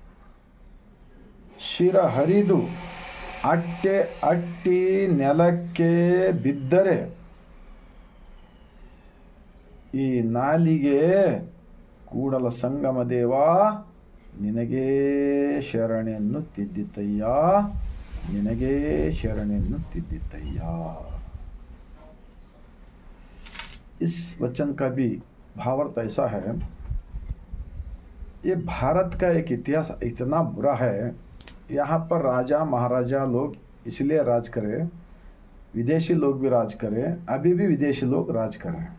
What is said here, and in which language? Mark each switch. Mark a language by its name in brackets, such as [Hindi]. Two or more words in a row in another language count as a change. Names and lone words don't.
[Kannada] ಶಿರ ಹರಿದು ಅಟ್ಟೆ ಅಟ್ಟಿ ನೆಲಕ್ಕೆ ಬಿದ್ದರೆ ಈ ನಾಲಿಗೆ ಕೂಡಲ ಸಂಗಮ ದೇವ ನಿನಗೇ ಶರಣೆಯನ್ನು ತಿದ್ದಿತಯ್ಯ, ನಿನಗೇ ಶರಣೆಯನ್ನು ತಿದ್ದಿತಯ್ಯ. [Hindi] इस वचन का भी भावार्थ ऐसा है, ये भारत का एक इतिहास इतना बुरा है, यहाँ पर राजा महाराजा लोग इसलिए राज करे, विदेशी लोग भी राज करें, अभी भी विदेशी लोग राज कर रहे हैं।